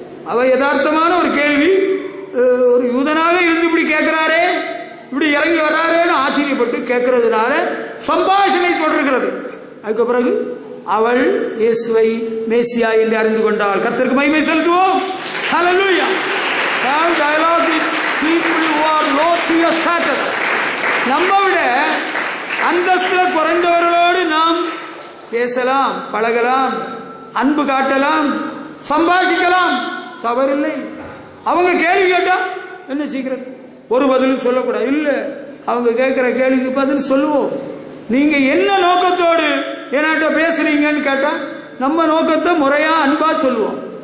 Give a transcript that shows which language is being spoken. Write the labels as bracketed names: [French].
[Tamil] அவ யதார்த்தமான ஒரு கேள்வி. ஒரு யூதனாக இருந்து இப்படி கேட்கிறாரே, இப்படி இறங்கி வர்றாரேன்னு ஆச்சரியப்பட்டு கேட்கறதுனால சம்பாஷணை தொடர்கிறது. அதுக்கு பிறகு அவள் இயேசுவை மேசியா என்று அறிந்து கொண்டாள். கர்த்தருக்கு மகிமை செலுத்துவோம். Hallelujah. [English] Have dialogue with people who are low to your status. [Tamil] நம்ம விட அந்தஸ்துல குறைந்தவர்களோடு நாம் பேசலாம், பழகலாம், அன்பு காட்டலாம், சம்பாஷிக்கலாம், தவறில்லை. அவங்க கேள்வி கேட்டா என்ன சீக்கிரம் ஒரு பதிலும் சொல்லக்கூடாது. இல்ல, அவங்க கேட்கிற கேள்விக்கு பதில் சொல்லுவோம். நீங்க என்ன நோக்கத்தோடு என்கிட்ட பேசுறீங்கன்னு கேட்டா நம்ம நோக்கத்தை முறையா அன்பா சொல்லுவோம்.